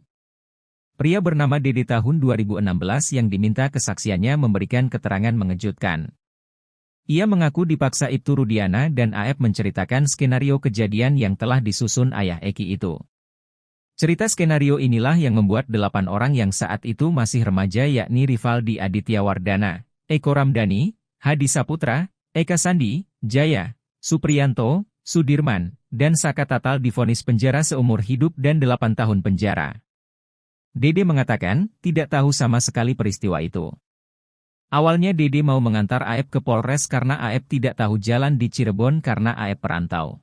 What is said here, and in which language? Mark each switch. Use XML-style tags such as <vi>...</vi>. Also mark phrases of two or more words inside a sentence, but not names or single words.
<id>Pria bernama Dede tahun 2016 yang diminta kesaksiannya memberikan keterangan mengejutkan. Ia mengaku dipaksa Ibtu Rudiana dan Aep menceritakan skenario kejadian yang telah disusun ayah Eki itu. Cerita skenario inilah yang membuat 8 orang yang saat itu masih remaja yakni Rivaldi Aditya Wardana, Eko Ramdhani, Hadi Saputra, Eka Sandi, Jaya, Supriyanto, Sudirman, dan Saka Tatal divonis penjara seumur hidup dan 8 tahun penjara. Dede mengatakan, tidak tahu sama sekali peristiwa itu. Awalnya Dede mau mengantar Aep ke Polres karena Aep tidak tahu jalan di Cirebon karena Aep perantau.</id>